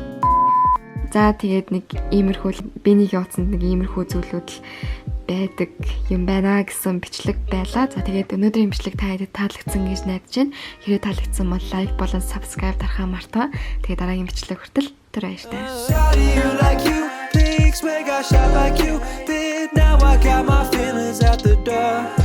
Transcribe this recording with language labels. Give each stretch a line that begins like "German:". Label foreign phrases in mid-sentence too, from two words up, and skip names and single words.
Mongolian: За тэгээд нэг иймэрхүү бинийг явуулсан нэг иймэрхүү зүйлүүд л байдаг юм байна гэсэн бичлэг байлаа. За тэгээд өнөөдрийн бичлэг та хэдэд таалагдсан гэж найдаж байна. Хэрэг таалагдсан бол лайк болон subscribe дарахаа мартаа. Тэгээд дараагийн бичлэг хүртэл түр баяртай.
English: Make I shot like you did. Now I got my feelings at the door.